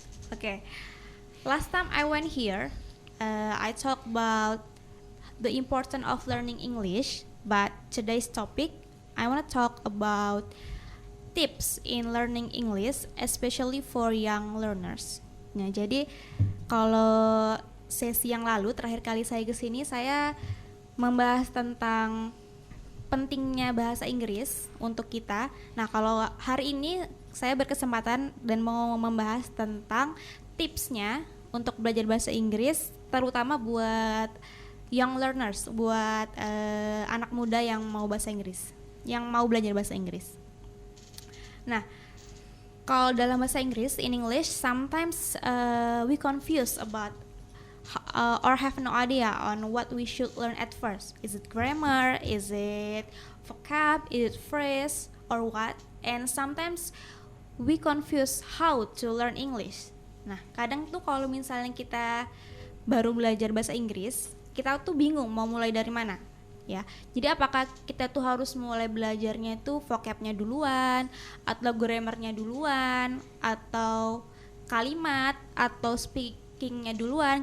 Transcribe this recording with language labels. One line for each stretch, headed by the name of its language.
English: Okay, last time I went here, I talked about the importance of learning English, but today's topic I want to talk about tips in learning English, especially for young learners.
Indonesian: Nah, jadi kalau sesi yang lalu terakhir kali saya kesini, saya membahas tentang pentingnya bahasa Inggris untuk kita. Nah, kalau hari ini saya berkesempatan dan mau membahas tentang tipsnya untuk belajar bahasa Inggris, terutama buat young learners, buat anak muda yang mau bahasa Inggris, yang mau belajar bahasa Inggris. Nah, kalau dalam bahasa Inggris,
English: in English, sometimes we confuse about or have no idea on what we should learn at first. Is it grammar? Is it vocab? Is it phrase? Or what? And sometimes we confuse how to learn English.
Indonesian: Nah, kadang tuh kalau misalnya kita baru belajar bahasa Inggris, kita tuh bingung mau mulai dari mana. Ya, jadi apakah kita tuh harus mulai belajarnya itu vocabnya duluan, atau grammarnya duluan, atau kalimat, atau speakingnya duluan?